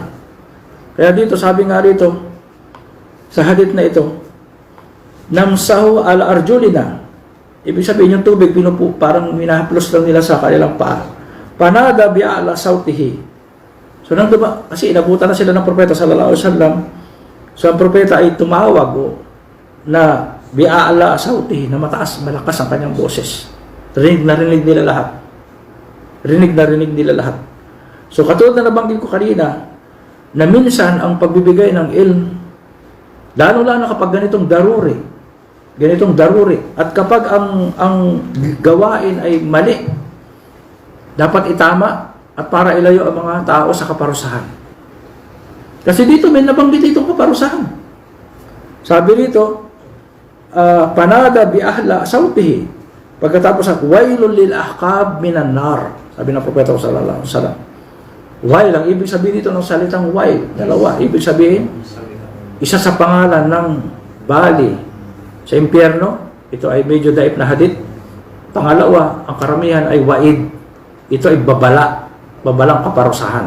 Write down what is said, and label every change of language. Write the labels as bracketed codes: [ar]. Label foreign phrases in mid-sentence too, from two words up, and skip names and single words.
[tl] Kaya dito, sabi nga rito, sa hadith na ito, [ar] نمسح على أرجلنا. [tl] Ibig sabihin yung tubig, parang minahaplos lang nila sa kanilang paa. [ar] فنادى بأعلى صوته. [tl] So nang kasi inabutan na sila ng propeta [ar] صلى الله عليه وسلم. [tl] So ang propeta ay tumawag na [ar] بأعلى صوته, [tl] na mataas, malakas ang kanyang boses. Rinig na rinig nila lahat. Rinig na rinig nila lahat. So katulad na nabanggit ko kanina, na minsan ang pagbibigay ng ilm, lalo-lalo na kapag ganitong daruri, at kapag ang gawain ay mali, dapat itama at para ilayo ang mga tao sa kaparusahan. Kasi dito may nabanggit itong kaparusahan. Sabi dito, [ar] فنادى بأعلى صوته, [tl] pagkatapos [ar] ويل للأعقاب من النار, [tl] sabi ng propeta [ar] صلى الله عليه وسلم. [tl] Wail, ang ibig sabihin dito ng salitang wail, dalawa, ibig sabihin isa sa pangalan ng bali sa impyerno. Ito ay medyo daip na hadith. Pangalawa, ang karamihan ay waid. Ito ay babalang kaparusahan.